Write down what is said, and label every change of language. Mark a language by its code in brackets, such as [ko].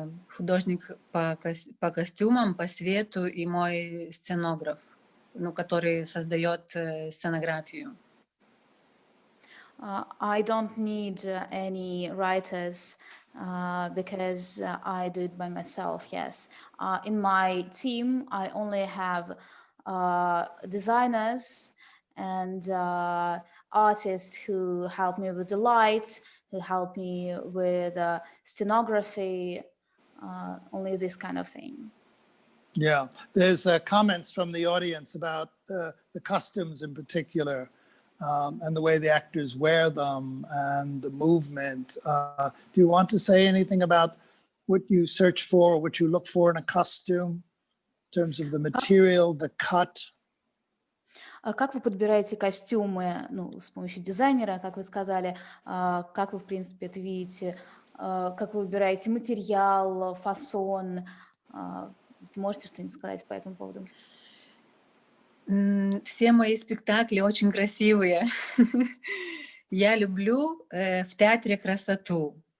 [ru] Художник по костюмам, по свету и мой сценограф, который создает сценографию. [en] I don't need any writers because I do it by myself, yes. In my team, I only have designers and artists who help me with the lights, who help me with stenography, only this kind of thing. Yeah, there's comments from the audience about the costumes in particular. And the way the actors wear them and the movement. Do you want to say anything about what you search for, or what you look for in a costume in terms of the material, the cut? [ru] Как вы подбираете костюмы, с помощью дизайнера, как вы сказали, как вы, в принципе, это видите, как вы выбираете материал, фасон? Можете что-нибудь сказать по этому поводу? Все мои спектакли очень красивые. Я люблю в театре красоту.